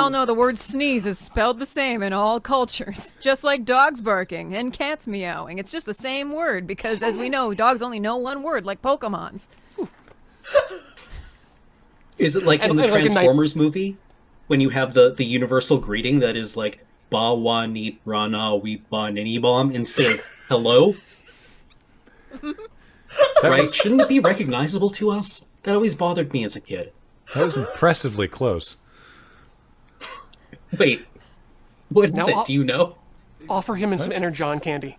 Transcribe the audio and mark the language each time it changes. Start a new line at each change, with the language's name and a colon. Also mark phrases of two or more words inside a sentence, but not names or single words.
English: all know, the word sneeze is spelled the same in all cultures. Just like dogs barking and cats meowing. It's just the same word because, as we know, dogs only know one word, like Pokemons. Is it like in the like a Transformers movie when you have the universal greeting that is like ba wa ni rana we ba nini bomb instead of hello? Right? Shouldn't it be recognizable to us? That always bothered me as a kid. That was impressively close. Wait, what is Now it? Do you know? Offer him some Energon candy.